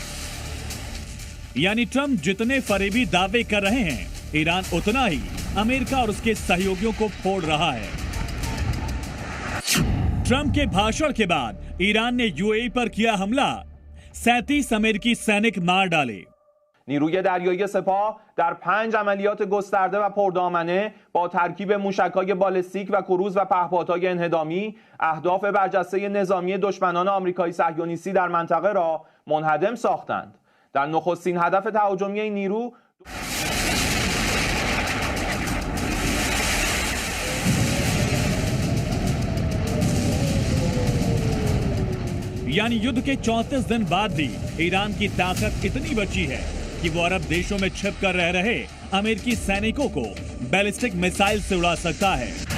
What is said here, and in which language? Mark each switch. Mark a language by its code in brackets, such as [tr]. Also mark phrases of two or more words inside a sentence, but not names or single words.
[hi] यानी ट्रंप जितने फरेबी दावे कर रहे हैं, ईरान उतना ही अमेरिका और उसके सहयोगियों को फोड़ रहा है। ट्रंप के भाषण के बाद ईरान ने यूएई पर किया हमला, 37 अमेरिकी सैनिक मार डाले। [fa] نیروی دریایی سپاه در 5 عملیات گسترده و پردامنه با ترکیب موشک‌های بالستیک و کروز و پهپادهای انهدامی اهداف برجسته نظامی دشمنان آمریکایی صهیونیستی در منطقه را منهدم ساختند. در نخستین هدف تهاجمی این نیرو [hi] यानी युद्ध के 34 दिन बाद भी ईरान की ताकत इतनी बची है कि वो अरब देशों में छिप कर रह रहे अमेरिकी सैनिकों को बैलिस्टिक मिसाइल से उड़ा सकता है।